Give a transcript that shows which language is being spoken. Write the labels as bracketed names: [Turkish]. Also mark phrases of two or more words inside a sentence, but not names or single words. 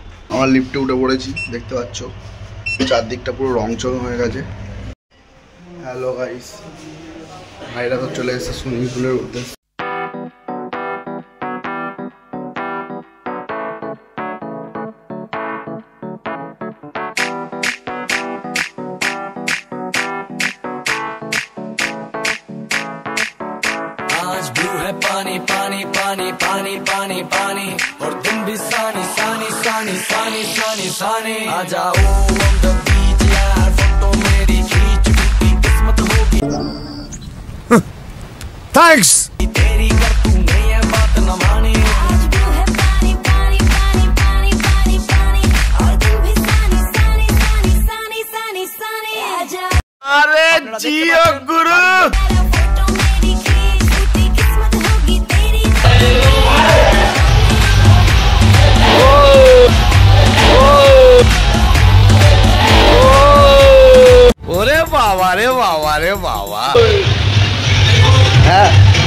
[Bangla] আমার লিফটে উঠে পড়েছি, দেখতে পাচ্ছ চারদিকটা পুরো রংচং হয়ে গেছে। হ্যালো গাইস, ভাইরা তো চলে এসেছে সুইমিং পুলের উদ্দেশ্যে। [Hindi] आज ब्लू है पानी पानी पानी पानी पानी पानी और तुम भी सानी सानी सानी सानी सानी सानी आ जाओ [English] on the beach [Hindi] यार, फोटो मेरी खींच, टूटी किस्मत होगी थैंक्स। तेरी कर तू नहीं है बात न मानी। आज ब्लू है पानी पानी पानी पानी पानी पानी और तुम भी सानी सानी सानी सानी सानी सानी आ जाओ। अरे जियो गुरु। [Bangla] ওরে বাবা রে বাবা রে বাবা। হ্যাঁ